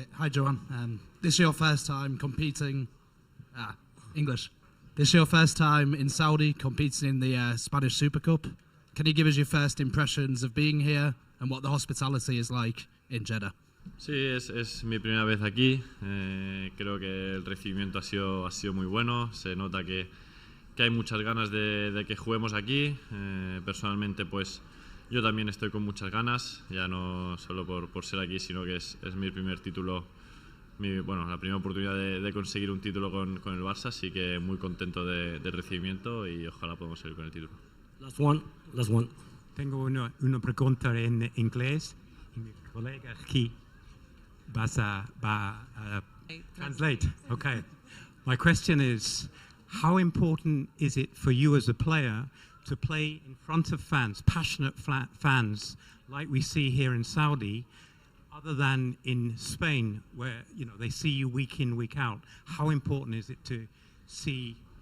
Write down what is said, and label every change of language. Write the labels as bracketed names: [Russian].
[English] Hi Joan, this is your first time competing English. This is your first time in Saudi competing in the Spanish Super Cup. Can you give us your first impressions of being here and what the hospitality is like in Jeddah? [Spanish] Sí, es mi primera vez aquí. Creo que el recibimiento ha sido muy bueno. Se nota que hay muchas ganas de que juguemos aquí. Personalmente, pues yo también estoy con muchas ganas, ya no solo por ser aquí, sino que es mi primer título. La primera oportunidad de conseguir un título con el Barça, así que muy contento del recibimiento y ojalá podamos salir con el título. [English] Last one. [Spanish] Tengo una pregunta en inglés y mi colega aquí va a translate. [English] Okay. My question is, how important is it for you as a player to play in front of fans, passionate fans, like we see here in Saudi, other than in Spain, where they see you week in, week out? How important is it to see